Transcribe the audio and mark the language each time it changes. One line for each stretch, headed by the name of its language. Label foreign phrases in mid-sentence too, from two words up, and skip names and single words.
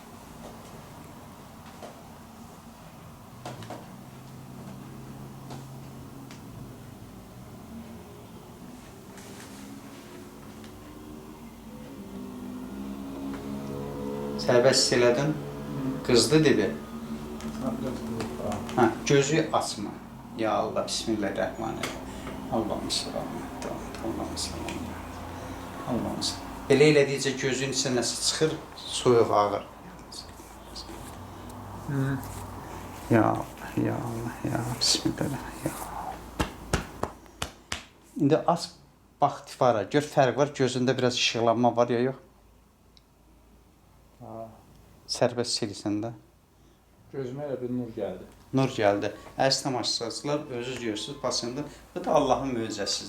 Azerbaijani: Sərbəst elədin. Qızdı dibi. Gözü açma.
Arabic: يا الله,
Turkish: bismillahirrahmanirrahim. Allah'ım selam. Allah'ım selam. Allah'ım selam.
Azerbaijani: Belə elədikcə gözün içində nəsə çıxır, soyuq ağır.
Arabic: يا الله، يا الله، يا بسم الله، يا الله.
Azerbaijani: İndi az bax tifara, gör fərq var, gözündə biraz işıqlanma var ya yox? Sərbəst silsən də. Gözümə elə bir nur gəldi. Nur gəldi. Əziz tamaşaçılar, özünüz görürsünüz, pasında. Bu da Allahın möcüzəsidir.